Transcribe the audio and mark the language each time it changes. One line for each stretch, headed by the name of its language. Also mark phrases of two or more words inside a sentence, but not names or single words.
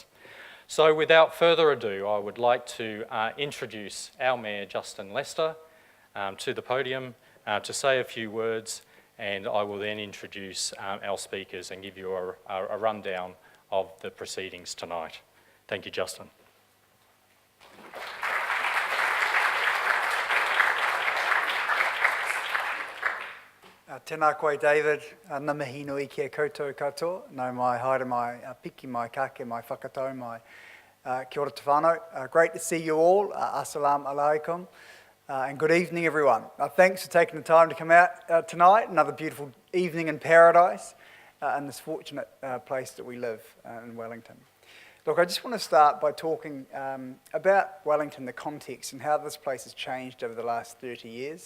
English: So without further ado, I would like to introduce our Mayor, Justin Lester, to the podium to say a few words, and I will then introduce our speakers and give you a rundown of the proceedings tonight. Thank you, Justin.
Māori: Tēnā koe, David. Ngā mihi nui kia koutou katoa. Nau mai haere mai piki, mai kake, mai whakatau, mai kia ora te whānau.
English: Great to see you all.
Arabic: السلام عليكم.
English: And good evening, everyone. Thanks for taking the time to come out tonight. Another beautiful evening in paradise in this fortunate place that we live in Wellington. Look, I just want to start by talking about Wellington, the context, and how this place has changed over the last 30 years.